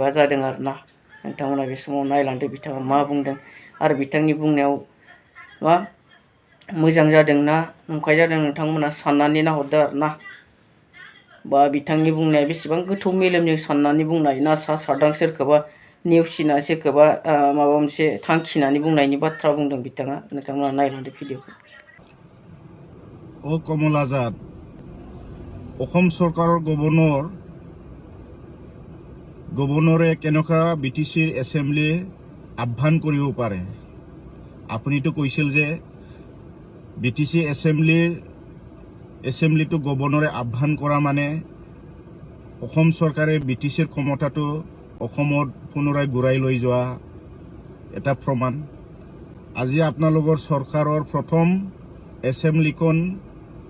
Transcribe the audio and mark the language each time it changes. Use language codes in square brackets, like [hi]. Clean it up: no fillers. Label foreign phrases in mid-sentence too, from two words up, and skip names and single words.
[brx] जादों आरोना नोंथांमोना बे समाव नायलांदो बिथाङा मा बुंदों आरो बिथांनि बुंनायाव मा मोजां जादों ना नंखाय जादों नोंथांमोना साननानै नाहरदो आरोना बा बिथांनि बुंनाया बेसेबां गोथौ मेलेमजों साननानै बुंनाय ना सा साज्रां सोरखौबा नेवसिना सोरखौबा माबा मोनसे थांखिनानै बुंनायनि बाथ्रा बुंदों बिथाङा नोंथांमोना नायलांदो भिडिअखौ [as] कमल आजाद অসম চৰকাৰৰ গভৰ্ণৰে কেনেকুৱা বিটিচিৰ এছেম্বলি আহ্বান কৰিব পাৰে আপুনিতো কৈছিল যে বিটিচি এছেম্বলিটো গভৰ্ণৰে আহ্বান কৰা মানে অসম চৰকাৰে বিটিচিৰ ক্ষমতাটো অসমত পুনৰাই ঘূৰাই লৈ যোৱা এটা প্ৰমাণ আজি আপোনালোকৰ চৰকাৰৰ প্ৰথম এছেম্বলিখন